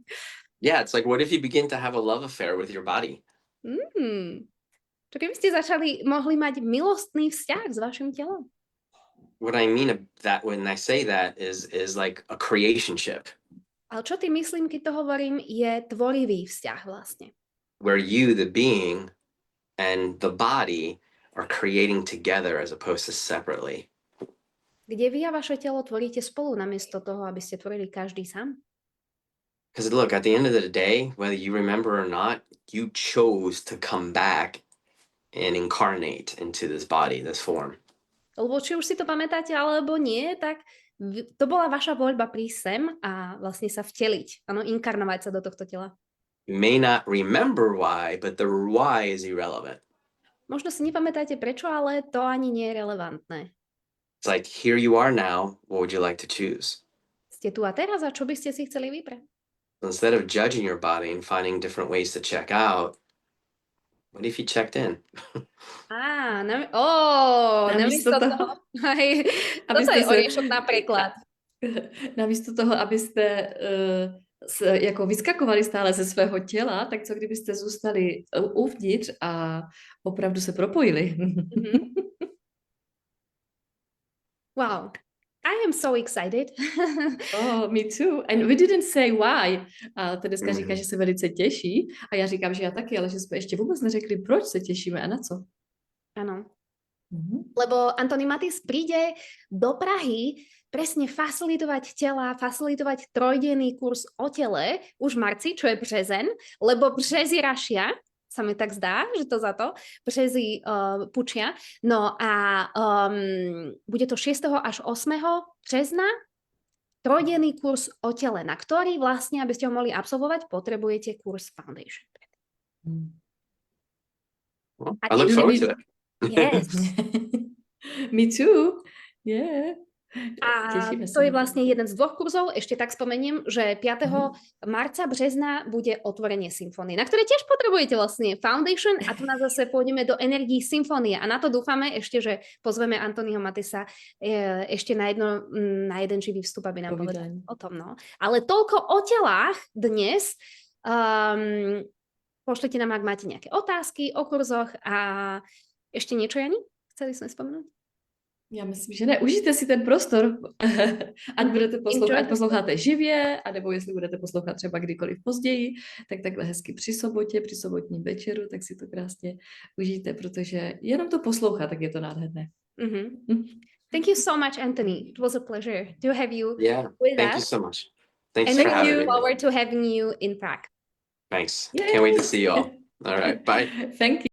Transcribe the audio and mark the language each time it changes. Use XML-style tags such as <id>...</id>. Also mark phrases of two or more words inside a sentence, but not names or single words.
<en>Yeah, it's like, what if you begin to have a love affair with your body?</en> <sk>Čo keby ste mohli mať milostný vzťah s vašim telom?</sk> <en>What I mean that when I say that is like a creationship.</en> <sk>Ale čo tým myslím, keď to hovorím, je tvorivý vzťah vlastne.</sk> <en>Where you, the being, and the body are creating together as opposed to separately.</en> <sk>Kde vy a vaše telo tvoríte spolu, namiesto toho, aby ste tvorili každý sám?</sk> <en>Because look, at the end of the day, whether you remember or not, you chose to come back and incarnate into this body, this form.</en> <sk>Lebo či už si to pamätáte, alebo nie, tak to bola vaša voľba prísť sem a vlastne sa vteliť, inkarnovať sa do tohto tela.</sk> <en>You may not remember why, but the why is irrelevant.</en> <sk>Možno si nepamätáte prečo, ale to ani nie je relevantné.</sk> <en>It's like, here you are now, what would you like to choose?</en> <sk>Ste tu a teraz a čo by ste si chceli vybrať?</sk> <en>Instead of judging your body and finding different ways to check out, what if you checked in?</en> <sk>Namiesto toho. Toto je oriešok na preklad.</sk> <cs>Namísto toho, abyste jako vyskakovali stále ze svého těla, tak co kdybyste zůstali uvnitř a opravdu se propojili?</cs> <en>Wow. I I am so excited. Oh, me too. And we didn't say why.</en> <cs>A Tereska říká, Mhm. že se velice těší. A já říkám, že já taky, ale že jsme ještě vůbec neřekli, proč se těšíme a na co.</cs> <sk>Áno. Mhm. Lebo Antony Matis príde do Prahy presne facilitovať tela, facilitovať trojdenný kurz o tele už v marci, čo je březen, lebo březy rašia, sa mi tak zdá, že to za to, březy pučia. No a bude to 6. až 8. března trojdenný kurz o tele, na ktorý vlastne, aby ste ho mohli absolvovať, potrebujete kurz Foundation.</sk> <en>Well,</en> <sk>A</sk> <en>I look</en> <sk>tiež-</sk> <en>forward to it. Yes. Me too. Yeah.</en> <sk>A Tešíme to sa je na vlastne jeden z 2 kurzov. Ešte tak spomeniem, že 5. marca, března bude otvorenie symfónie, na ktoré tiež potrebujete vlastne Foundation a tu nás zase pôjdeme do energií symfónie a na to dúfame ešte, že pozveme Antonyho Matisa ešte na jeden živý vstup, aby nám povedal</sk> <cs>Povídanie.</cs> <sk>o tom. No. Ale toľko o telách dnes. Pošlite nám, ak máte nejaké otázky o kurzoch a ešte niečo, Jani? Chceli sme spomenúť?</sk> <cs>Já myslím, že ne. Užijte si ten prostor, ať budete poslouchat, ať posloucháte živě, anebo jestli budete poslouchat třeba kdykoliv později, tak takhle hezky při sobotě, při sobotním večeru, tak si to krásně užijte, protože jenom to poslouchat, tak je to nádherné.</cs> <en>Thank you so much, Anthony. It was a pleasure to have you Yeah. with Thank us. you so much. Thanks And for we having look me. forward to having you in Prague. Thanks. Yay. Can't wait to see you all. All right. Bye. Thank you.</en>